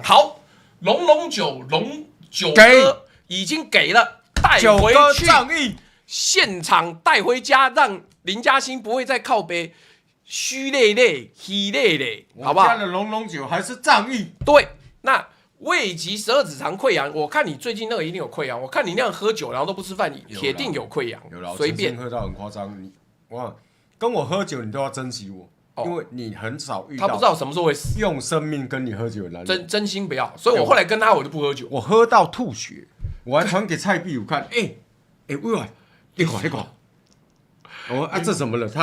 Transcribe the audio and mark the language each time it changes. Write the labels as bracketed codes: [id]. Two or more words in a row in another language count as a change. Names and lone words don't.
[zh] 好，龍九哥已經給了，帶回去，現場帶回家，讓林嘉欣不會再靠北虛累累、氣累累，好不好？我家的龍酒還是仗義。對，那胃疾、12指腸潰瘍，我看你最近那個一定有潰瘍，我看你那樣喝酒然後都不吃飯，你鐵定有潰瘍。有啦，隨便喝到很誇張。哇，跟我喝酒你都要珍惜我。因為你很少遇到，他不知道什麼時候會死，用生命跟你喝酒的男人，真心不要。所以我後來跟他，我就不喝酒。我喝到吐血，我還傳給蔡壁如看。喂，你看，我啊這怎麼了？